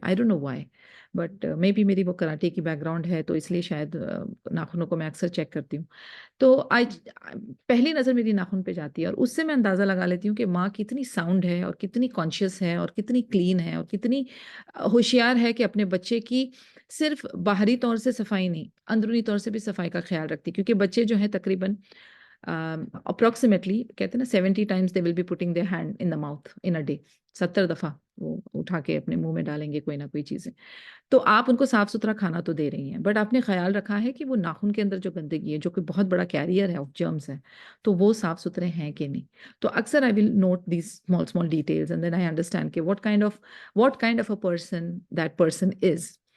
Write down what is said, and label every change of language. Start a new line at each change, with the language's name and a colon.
English: I don't know why, but maybe
Urdu: میری وہ karate کی بیک گراؤنڈ ہے تو اس لیے شاید ناخنوں کو میں اکثر چیک کرتی ہوں. تو پہلی نظر میری ناخن پہ جاتی ہے اور اس سے میں اندازہ لگا لیتی ہوں کہ ماں کتنی ساؤنڈ ہے اور کتنی کانشیس ہے اور کتنی کلین ہے اور کتنی ہوشیار ہے کہ اپنے بچے کی صرف باہری طور سے صفائی نہیں، اندرونی طور سے بھی صفائی کا خیال رکھتی. کیونکہ بچے جو ہیں تقریباً اپروکسیمیٹلی کہتے ہیں نا
English: 70 times they will be putting their hand in the mouth in a day.
Urdu: 70 دفعہ وہ اٹھا کے اپنے منہ میں ڈالیں گے کوئی نہ کوئی چیزیں. تو آپ ان کو صاف ستھرا کھانا تو دے رہی ہیں، بٹ آپ نے خیال رکھا ہے کہ وہ ناخن کے اندر جو گندگی ہے جو کہ بہت بڑا کیریئر ہے آف جرمز ہے، تو وہ صاف ستھرے ہیں کہ نہیں؟ تو اکثر
English: I will note these small small details and then I understand
Urdu: کہ
English: What kind of a person that person is.